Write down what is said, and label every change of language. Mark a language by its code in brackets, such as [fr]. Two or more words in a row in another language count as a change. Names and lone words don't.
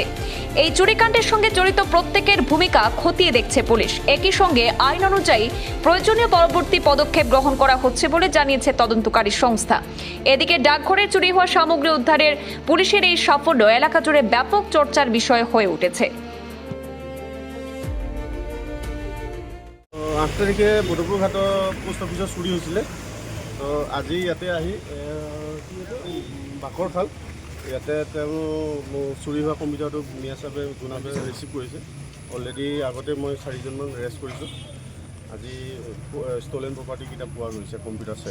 [bn] এই চুরিকাণ্ডের সঙ্গে জড়িত প্রত্যেকের ভূমিকা খতিয়ে দেখছে পুলিশ। একই সঙ্গে আইন অনুযায়ী প্রয়োজনীয় পরবর্তী পদক্ষেপ গ্রহণ করা হচ্ছে বলে জানিয়েছে তদন্তকারী সংস্থা। এদিকে ডাকঘরে চুরি হওয়া সামগ্রী উদ্ধারের পুলিশের এই সাফল্য এলাকা জুড়ে ব্যাপক চর্চার বিষয় হয়ে উঠেছে। [as] ৮ তাৰিখে বদৰপুৰ ঘাটৰ [en] post office [as] চুৰি হৈছিলে। তো আজি ইয়াতে আহি বাকৰশাল ইয়াতে তেওঁ চুৰি হোৱা কম্পিউটাৰটো মিয়া চাবে জোনাবে ৰিচিভ কৰিছে। অলৰেডি আগতে মই 4জনমান এৰেষ্ট কৰিছোঁ। আজি [en] stolen property [as] পোৱা গৈছে [en] computer set.